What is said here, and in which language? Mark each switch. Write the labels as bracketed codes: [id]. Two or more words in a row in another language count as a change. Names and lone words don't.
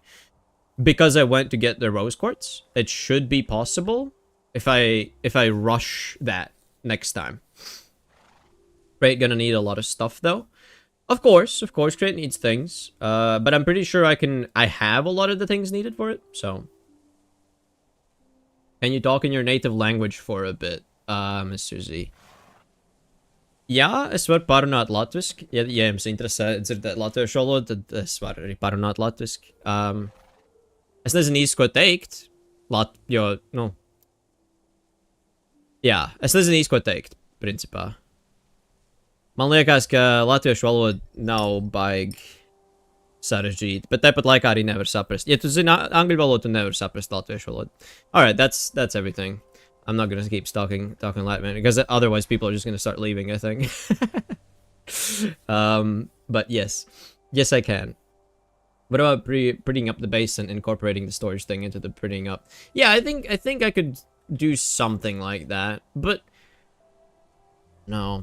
[en] Because I went to get the rose quartz, it should be possible if I rush that next time. Crate gonna need a lot of stuff though. Of course, Crate needs things. But I'm pretty sure I have a lot of the things needed for it, so. Can you talk in your native language for a bit, Mr. Z? [lv] Ja, es var parunāt latviski. Ja jums interesē dzirdēt latviešu valodu, tad es varu arī parunāt latviski. Es nezinu īsti, ko teikt. Jo, nu. Jā, es nezinu īsti, ko teikt, principā. Man liekas, ka latviešu valoda nav baigi sarežģīta, bet tāpat laikā arī nevar saprast. Ja tu zini angļu valodu, tu nevar saprast latviešu valodu. [en] Alright, that's everything. I'm not gonna keep talking Latvian, because otherwise people are just gonna start leaving, I think. But yes. Yes, I can. What about prettying up the base and incorporating the storage thing into the prettying up? Yeah, I think I could do something like that, but no.